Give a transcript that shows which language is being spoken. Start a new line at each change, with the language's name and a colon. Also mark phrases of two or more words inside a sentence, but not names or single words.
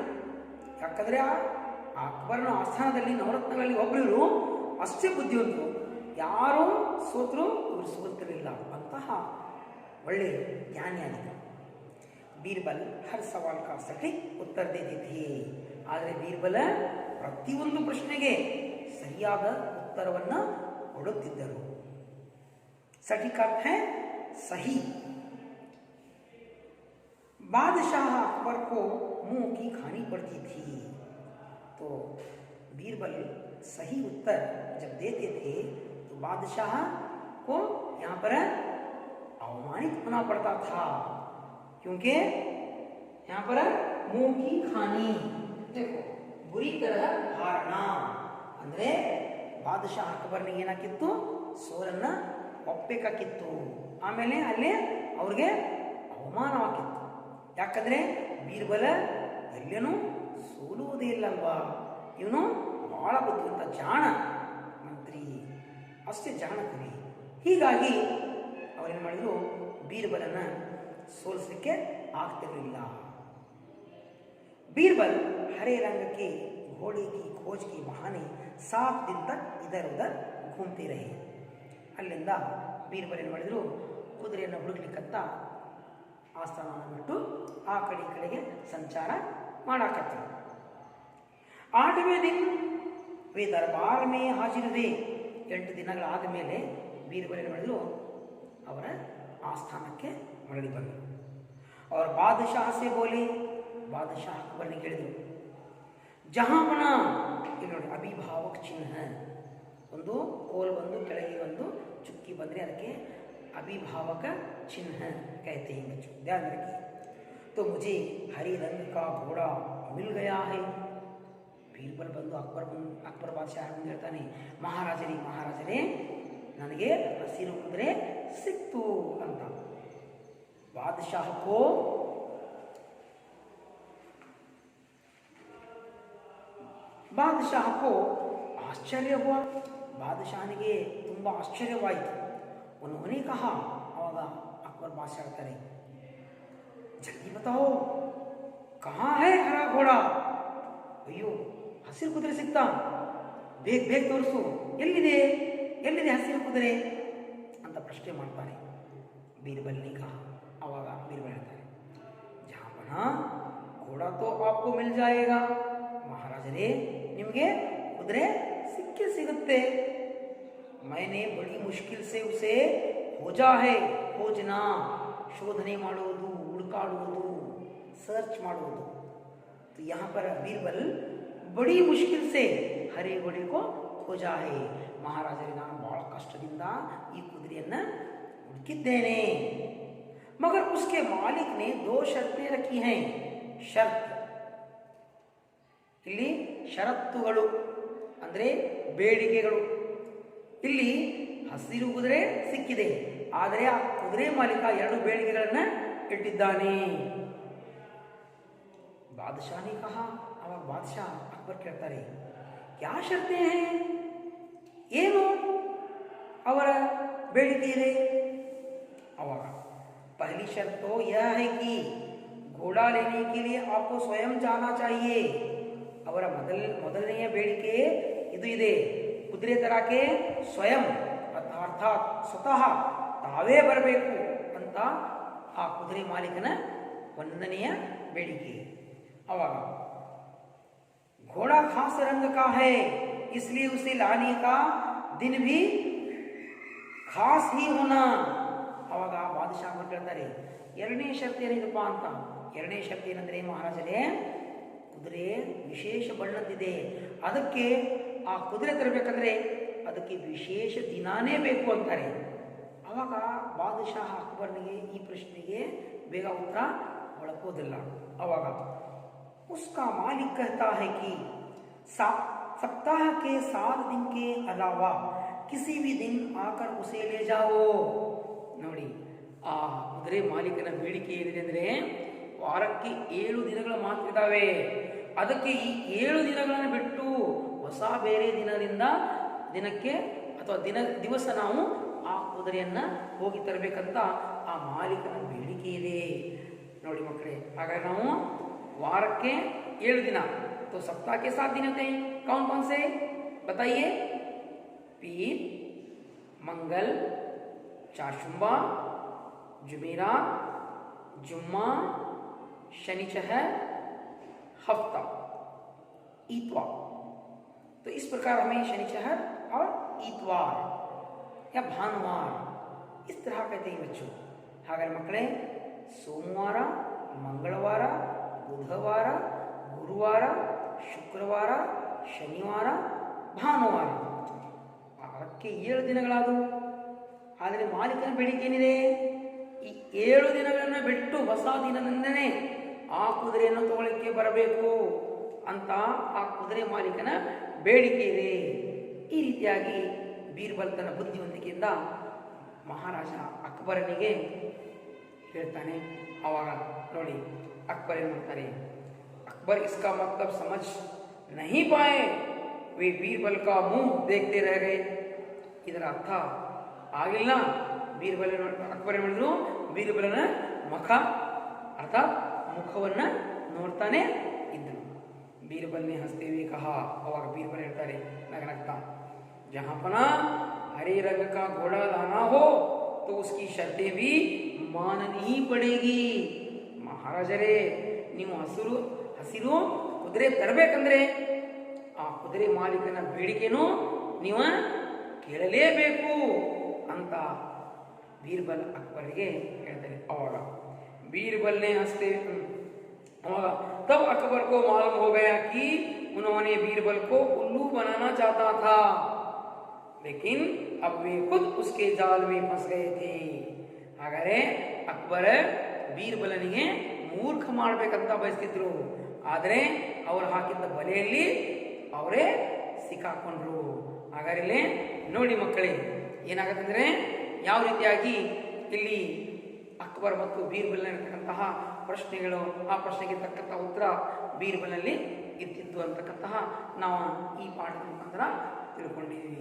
Kannada: ಯಾಕಂದರೆ ಆ ಅಕ್ಬರ್ನ ಆಸ್ಥಾನದಲ್ಲಿ ನವರತ್ನಗಳಲ್ಲಿ ಒಬ್ಬರು ಅಷ್ಟೇ ಬುದ್ಧಿವಂತರು, ಯಾರೂ ಸೋತರು ಇವರು ಸೋತಿರಲಿಲ್ಲ ಅಂತಹ ಒಳ್ಳೆಯ ಜ್ಞಾನಿಯಾಗಿದ್ದರು.
Hindi: बीरबल हर सवाल का सटीक उत्तर देते थे.
Kannada: ಆದರೆ ಬೀರ್ಬಲ್ ಪ್ರತಿಯೊಂದು ಪ್ರಶ್ನೆಗೆ ಸರಿಯಾದ ಉತ್ತರವನ್ನು ಕೊಡುತ್ತಿದ್ದರು.
Hindi: सटीक अर्थ है सही. बादशाह अकबर को मुंह की खानी पड़ती थी. तो बीरबल सही उत्तर जब देते थे तो बादशाह को यहाँ पर अवमानित होना पड़ता था, क्योंकि यहाँ पर मुंह की खानी, देखो बुरी तरह हारना
Kannada: ಅಂದರೆ ಬಾದಶಾಹ ಅಕ್ಬರ್ನಿಗೆ ಏನಾಕಿತ್ತು, ಸೋಲನ್ನ ಒಪ್ಪಬೇಕಾಗಿತ್ತು. ಆಮೇಲೆ ಅಲ್ಲೇ ಅವ್ರಿಗೆ ಅವಮಾನವಾಗಿತ್ತು. ಯಾಕಂದರೆ ಬೀರ್ಬಲ ಎಲ್ಲೇನೂ ಸೋಲುವುದೇ ಇಲ್ಲಲ್ವಾ, ಇವನು ಭಾಳ ಬುದ್ಧಿವಂತ ಜಾಣ ಮಂತ್ರಿ, ಅಷ್ಟೇ ಜಾಣ ಕವಿ. ಹೀಗಾಗಿ ಅವರೇನು ಮಾಡಿದ್ರು, ಬೀರ್ಬಲನ್ನ ಸೋಲಿಸಲಿಕ್ಕೆ ಆಗ್ತಿರಲಿಲ್ಲ.
Hindi: बीरबल हरे रंग के घोड़े की खोज के बहाने 7 दिन तक इधर उधर घूमते रहे.
Kannada: ಅಲ್ಲಿಂದ ಬೀರ್ಬಲ್ ಏನು ಮಾಡಿದ್ರು, ಕುದುರೆಯನ್ನು ಹುಡುಕ್ಲಿಕ್ಕಂತ ಆಸ್ಥಾನವನ್ನು ಬಿಟ್ಟು ಆ ಕಡೆ ಈ ಕಡೆಗೆ ಸಂಚಾರ ಮಾಡಾಕತ್ತರು.
Hindi: 8वें दिन वे दरबार में हाजिर हुए.
Kannada: 8 ದಿನಗಳಾದ ಮೇಲೆ ಬೀರ್ಬಲ್ ಏನು ಮಾಡಿದ್ರು, ಅವರ ಆಸ್ಥಾನಕ್ಕೆ ಮರಳಿ ಬಂದರು.
Hindi: और बादशाह से बोले,
Kannada: ಬಾದಶಾಹ ಅಕ್ಬರ್ನಿಗೆ ಹೇಳಿದರು, ಜಹಾಂಪನ ಇಲ್ಲಿ ನೋಡಿ ಅಭಿಭಾವಕ ಚಿಹ್ನ, ಒಂದು ಕೋಲ್ ಬಂದು ಕೆಳಗೆ ಒಂದು ಚುಕ್ಕಿ ಬಂದರೆ ಅದಕ್ಕೆ ಅಭಿಭಾವಕ ಚಿಹ್ನ
Hindi: कहते हैं बच्चों, ध्यान रखिए. तो मुझे हरी रंग का घोड़ा मिल गया है.
Kannada: ಬೀರ್ಬಲ್ ಬಂದು ಅಕ್ಬರ್ ಬಾದಶಾಹ ಮುಂದೆ ಹೇಳ್ತಾನೆ, ಮಹಾರಾಜರೇ ನನಗೆ ಹಸಿರು ಕುದುರೆ ಸಿಕ್ತು ಅಂತ.
Hindi: बादशाह को आश्चर्य हुआ.
Kannada: ಬಾದಶಾಹನಿಗೆ ತುಂಬ ಆಶ್ಚರ್ಯವಾಯಿತು.
Hindi: उन्होंने कहा,
Kannada: ಆವಾಗ ಅಕ್ಬರ್ ಬಾದಶಾಹ ಹೇಳ್ತಾರೆ,
Hindi: जल्दी बताओ कहाँ है हरा घोड़ा.
Kannada: ಅಯ್ಯೋ ಹಸಿರು ಕುದುರೆ ಸಿಕ್ತಾ, ಬೇಗ ತೋರಿಸು, ಎಲ್ಲಿದೆ ಹಸಿರು ಕುದುರೆ ಅಂತ ಪ್ರಶ್ನೆ ಮಾಡ್ತಾರೆ.
Hindi: बीरबल ने कहा,
Kannada: ಆವಾಗ ಬೀರ್ಬಲ್ ಹೇಳ್ತಾರೆ,
Hindi: ಜಹಾಂಪನ घोड़ा तो आपको मिल जाएगा.
Kannada: ಮಹಾರಾಜರೇ ನಿಮಗೆ ಕುದುರೆ ಸಿಗುತ್ತೆ.
Hindi: मैंने बड़ी मुश्किल से उसे खोजा है.
Kannada: खोजना ಶೋಧನೆ ಮಾಡುವುದು, ಹುಡುಕಾಡುವುದು, ಸರ್ಚ್ ಮಾಡುವುದು.
Hindi: तो यहाँ पर बीरबल बड़ी मुश्किल से हरे घोड़े को खोजा है.
Kannada: ಮಹಾರಾಜರೇ ನಾನು ಬಹಳ ಕಷ್ಟದಿಂದ ಈ ಕುದುರೆಯನ್ನು ಹುಡುಕಿದ್ದೇನೆ.
Hindi: मगर उसके मालिक ने 2 शर्तें रखी हैं.
Kannada: शर्त ಇಲ್ಲಿ ಷರತ್ತುಗಳು ಅಂದರೆ ಬೇಡಿಕೆಗಳು. ಇಲ್ಲಿ ಹಸಿರು ಕುದುರೆ ಸಿಕ್ಕಿದೆ, ಆದರೆ ಆ ಕುದುರೆ ಮಾಲೀಕ 2 ಬೇಡಿಕೆಗಳನ್ನು ಇಟ್ಟಿದ್ದಾನೆ.
Hindi: बादशाह ने कहा,
Kannada: ಅವಾಗ ಬಾದಶಾಹ ಅಕ್ಬರ್ ಕೇಳ್ತಾರೆ,
Hindi: या शर्ते है,
Kannada: ಏನು ಅವರ ಬೇಡಿಕೆ ಇದೆ.
Hindi: ಅವಾಗ पहली शर्त तो यह है कि घोड़ा लेने के लिए आपको स्वयं जाना चाहिए.
Kannada: ಅವರ ಮೊದಲನೆಯ ಬೇಡಿಕೆ ಇದು ಇದೆ, ಕುದುರೆ ತರಕ್ಕೆ ಸ್ವಯಂ ಅರ್ಥಾತ್ ಸ್ವತಃ ತಾವೇ ಬರಬೇಕು ಅಂತ ಆ ಕುದುರೆ ಮಾಲೀಕನ 1ನೆಯ ಬೇಡಿಕೆ.
Hindi: ಅವಾಗ घोड़ा खास रंग का है इसलिए उसे लाने का दिन भी खास ही होना.
Kannada: ಅವಾಗ ಬಾದಶಾಹ ಕೇಳ್ತಾರೆ, 2ನೇ ಶರ್ತ್ ಏನಿದಪ್ಪ ಅಂತ. 2ನೇ ಶರ್ತ್ ಏನಂದ್ರೆ, ಮಹಾರಾಜರೇ ಕುದುರೆ ವಿಶೇಷ ಬಣ್ಣದ್ದಿದೆ, ಅದಕ್ಕೆ ಆ ಕುದುರೆ ತರಬೇಕಂದ್ರೆ ಅದಕ್ಕೆ ವಿಶೇಷ ದಿನಾನೇ ಬೇಕು ಅಂತಾರೆ. ಅವಾಗ ಬಾದಶಾಹ ಅಕ್ಬರ್ನಿಗೆ ಈ ಪ್ರಶ್ನೆಗೆ ಬೇಗ ಉತ್ತರ ಒಳಕೋದಿಲ್ಲ.
Hindi: ಅವಾಗ उसका मालिक कहता है कि सप्ताह के 7 दिन के अलावा किसी भी दिन आकर उसे ले जाओ.
Kannada: ನೋಡಿ, ಆ ಕುದುರೆ ಮಾಲೀಕನ ಬೇಡಿಕೆ ಏನಿದೆ ಅಂದರೆ, ವಾರಕ್ಕೆ 7 ದಿನಗಳು ಮಾತ್ರ ಇದ್ದಾವೆ, ಅದಕ್ಕೆ ಈ 7 ದಿನಗಳನ್ನು ಬಿಟ್ಟು ಹೊಸ ಬೇರೆ ದಿನಕ್ಕೆ ಅಥವಾ ದಿವಸ ನಾವು ಆ ಕುದುರೆಯನ್ನು ಹೋಗಿ ತರಬೇಕಂತ ಆ ಮಾಲೀಕನ ಬೇಡಿಕೆ ಇದೆ. ನೋಡಿ ಮಕ್ಕಳೇ, ಹಾಗಾಗಿ ನಾವು ವಾರಕ್ಕೆ
Hindi: 7 दिन, तो सप्ताह के 7 दिन होते हैं. कौन कौन से बताइए? पीर, मंगल, चारशुम्बा, जुमेरात, जुम्मा, शनिचर, हफ्ता, इतवार. तो इस प्रकार हमें शनिचर और इतवार या भानुवार इस तरह कहते हैं बच्चों.
Kannada: हागर मಕ್ಕಳೇ, ಸೋಮವಾರ, ಮಂಗಳವಾರ, ಬುಧವಾರ, ಗುರುವಾರ, ಶುಕ್ರವಾರ, ಶನಿವಾರ, ಭಾನುವಾರ, ಅದಕ್ಕೆ 7 ದಿನಗಳಾದವು. ಆದರೆ ಮಾಲೀಕನ ಬೇಡಿಕೆ ಏನಿದೆ, ಈ 7 ದಿನಗಳನ್ನು ಬಿಟ್ಟು ಹೊಸ ದಿನದಿಂದನೇ ಆ ಕುದುರೆಯನ್ನು ತಗೊಳ್ಳಿಕ್ಕೆ ಬರಬೇಕು ಅಂತ ಆ ಕುದುರೆ ಮಾಲೀಕನ ಬೇಡಿಕೆ ಇದೆ. ಈ ರೀತಿಯಾಗಿ ಬೀರ್ಬಲ್ ತನ್ನ ಬುದ್ಧಿವಂತಿಕೆಯಿಂದ ಮಹಾರಾಜ ಅಕ್ಬರನಿಗೆ ಹೇಳ್ತಾನೆ. ಆವಾಗ ನೋಡಿ ಅಕ್ಬರ್ ಏನು ಮಾಡ್ತಾರೆ,
Hindi: अकबर इसका मतलब समझ नहीं पाए, वे बीरबल का मुंह देखते रह गए.
Kannada: ಇದರ ಅರ್ಥ ಆಗಿಲ್ಲ, ಬೀರ್ಬಲ್ ಅಕ್ಬರ್ ಏನ್ ಮಾಡಿದ್ರು, ಬೀರ್ಬಲನ ಮುಖ ಅರ್ಥಾತ್ ಮುಖವನ್ನ ನೋಡ್ತಾನೆ ಇದ್ರು.
Hindi: बीरबल ने हँसते कहा,
Kannada: ಅವಾಗ ಬೀರ್ಬಲ್ ಹೇಳ್ತಾರೆ ನಗನಗ್ತಾ,
Hindi: ಜಹಾಪನಾ हरे रंग का घोड़ा लाना हो तो उसकी शर्तें भी माननी पड़ेगी.
Kannada: ಮಹಾರಾಜರೇ, ನೀವು ಹಸಿರು ಕುದುರೆ ತರಬೇಕಂದ್ರೆ ಆ ಕುದುರೆ ಮಾಲೀಕನ ಬೇಡಿಕೆನೂ ನೀವು ಕೇಳಲೇಬೇಕು ಅಂತ ಬೀರ್ಬಲ್ ಅಕ್ಬರ್ಗೆ ಹೇಳ್ತಾರೆ.
Hindi: ಅವಾಗ बीरबल ने हँसते अವಾಗ तब अकबर को मालूम हो गया कि उन्होंने बीरबल को उल्लू बनाना चाहता था, लेकिन अब वे खुद उसके जाल में फंस गए थे.
Kannada: ಹಾಗಾದ್ರೆ ಅಕ್ಬರ್ ಬೀರ್ಬಲನಿಗೆ ಮೂರ್ಖ ಮಾಡಬೇಕಂತ ಬಯಸ್ತಿದ್ರು, ಆದರೆ ಅವರು ಹಾಕಿದ್ದ ಬಲೆಯಲ್ಲಿ ಅವರೇ ಸಿಕ್ಕಾಕೊಂಡ್ರು. ಹಾಗಾದ್ರೆ ನೋಡಿ ಮಕ್ಕಳೇ, ಏನಾಗತ್ತಂದ್ರೆ ಯಾವ ರೀತಿಯಾಗಿ ಇಲ್ಲಿ ಅಕ್ಬರ್ ಮತ್ತು ಬೀರ್ಬಲ್ನಲ್ಲಿರ್ತಕ್ಕಂತಹ ಪ್ರಶ್ನೆಗಳು, ಆ ಪ್ರಶ್ನೆಗೆ ತಕ್ಕಂತಹ ಉತ್ತರ ಬೀರ್ಬಲ್ನಲ್ಲಿ ಇರ್ತಿತ್ತು ಅಂತಕ್ಕಂತಹ ನಾವು ಈ ಪಾಠದ ಮುಖಾಂತರ ತಿಳ್ಕೊಂಡಿದ್ದೀವಿ.